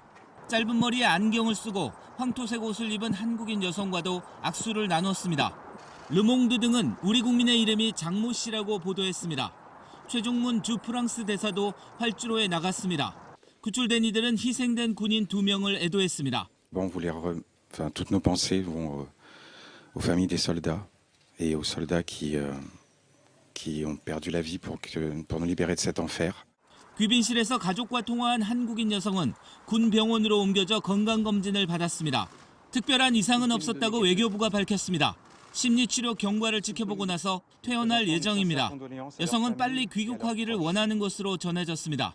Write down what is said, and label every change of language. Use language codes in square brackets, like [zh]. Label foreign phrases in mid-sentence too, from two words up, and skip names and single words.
[ko] 짧은 머리에 안경을 쓰고 황토색 옷을 입은 한국인 여성과도 악수를 나눴습니다. 르몽드 등은 우리 국민의 이름이 장모 씨라고 보도했습니다. 최종문 주 프랑스 대사도 활주로에 나갔습니다. 구출된 이들은 희생된 군인 2명을 애도했습니다. [fr] Toutes nos pensées vont aux familles des soldats et aux soldats qui ont perdu la vie pour nous libérer de cet enfer. [ko] 귀빈실에서 가족과 통화한 한국인 여성은 군 병원으로 옮겨져 건강검진을 받았습니다. 특별한 이상은 없었다고 외교부가 밝혔습니다. 심리치료 경과를 지켜보고 나서 퇴원할 예정입니다. 여성은 빨리 귀국하기를 원하는 것으로 전해졌습니다.